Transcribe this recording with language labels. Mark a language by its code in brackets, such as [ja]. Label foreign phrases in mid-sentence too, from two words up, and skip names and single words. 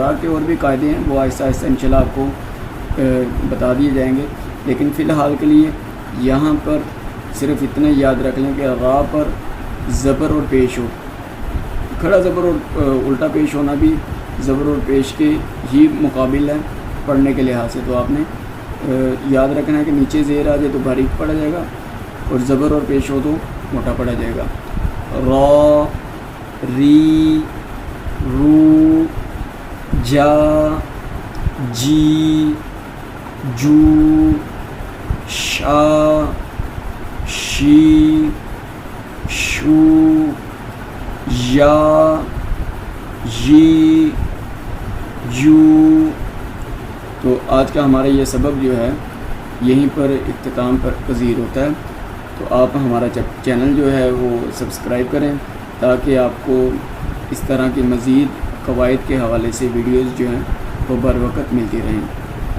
[ur] را کے اور بھی قاعدے ہیں، وہ آہستہ آہستہ انشاءاللہ آپ کو بتا دیے جائیں گے، لیکن فی الحال کے لیے یہاں پر صرف اتنا یاد رکھ لیں کہ را پر زبر اور پیش ہو، کھڑا زبر اور الٹا پیش ہونا بھی زبر اور پیش کے ہی مقابل ہے پڑھنے کے لحاظ سے، تو آپ نے یاد رکھنا ہے کہ نیچے زیر آ جائے تو باریک پڑھا جائے گا، اور زبر اور پیش ہو تو موٹا پڑھا جائے گا۔ را، ری، رو، جا، جی، جو، شا، شی، شو، یا، یی، یو۔ تو آج کا ہمارا یہ سبق جو ہے یہیں پر اختتام پر پذیر ہوتا ہے، تو آپ ہمارا چینل جو ہے وہ سبسکرائب کریں تاکہ آپ کو اس طرح کی مزید قواعد کے حوالے سے ویڈیوز جو ہیں وہ بر وقت ملتی رہیں۔